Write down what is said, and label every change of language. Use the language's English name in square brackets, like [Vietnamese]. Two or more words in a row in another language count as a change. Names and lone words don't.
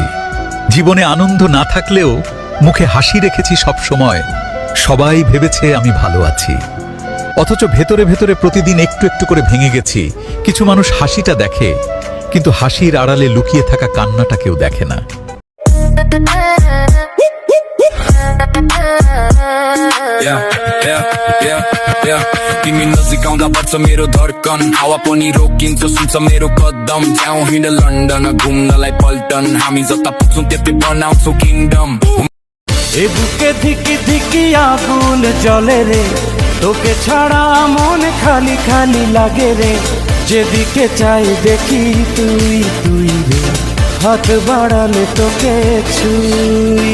[Bangla] জীবনে আনন্দ না থাকলেও মুখে হাসি রেখেছি সব সময়। সবাই ভেবেছে আমি ভালো আছি, অথচ ভেতরে ভেতরে প্রতিদিন একটু একটু করে ভেঙে গেছি। কিছু মানুষ হাসিটা দেখে, কিন্তু হাসির আড়ালে লুকিয়ে থাকা কান্নাটা কেউ দেখে না। [Nepali] तिमी नजिक आउँदा बढ्छ मेरो धड्कन, हावा पनि रोकिन्छ सुन्छ मेरो कदम। जाउँ हिँड लन्डन घुम्नलाई पल्टन, हामी जता पुग्छौँ त्यतै बनाउँछौँ किङडम। [Bangla] এ বুকে ধিকি ধিকি আগুন জ্বলে রে, তোকে ছাড়া মন খালি খালি লাগে রে। যেদিকে চাই দেখি তুই তুই রে, হাত বাড়ালে তোকে ছুঁই।